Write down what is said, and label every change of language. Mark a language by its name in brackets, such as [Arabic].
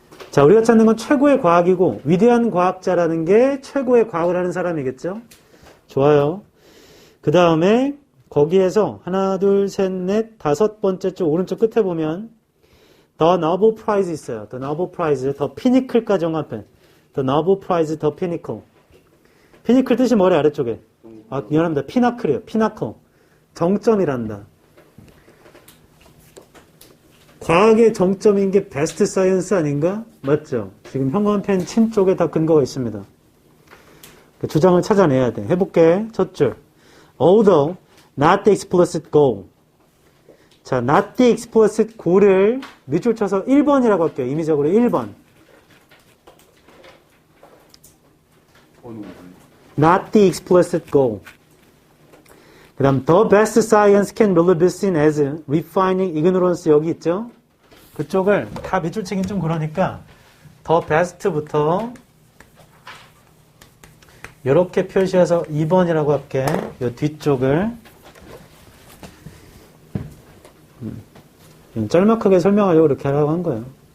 [Korean] 자, 우리가 찾는 건 최고의 과학이고, 위대한 과학자라는 게 최고의 과학을 하는 사람이겠죠? 좋아요. 그 다음에, 거기에서 하나, 둘, 셋, 넷, 5번째 줄 오른쪽 끝에 보면, The Nobel Prize 있어요. [English] The Nobel Prize, The Pinnacle까지 [Korean] 형광펜. [English] The Nobel Prize, The Pinnacle. [Korean] 피니클 뜻이 뭐래, 아래쪽에? 아, 미안합니다. 피나클이에요. 피나클. 정점이란다. 과학의 정점인 게 베스트 사이언스 아닌가? 맞죠? 지금 형광펜 친 쪽에 다 근거가 있습니다. 그 주장을 찾아내야 돼. 해볼게. 첫 줄. [English] Although not the explicit goal. [Korean] 자, [English] not the explicit goal [Korean] 을 밑줄 쳐서 1번이라고 할게요. 임의적으로 1번. [English] Not the explicit goal. [Korean] 그 다음 [English] the best science can really be seen as refining ignorance [Korean] 여기 있죠? 그쪽을 다 밑줄 치긴 좀 그러니까 [English] the best [Korean] 부터 이렇게 표시해서 2번이라고 할게. 이 뒤쪽을 짤막하게 설명하려고 이렇게 하라고 한 거예요.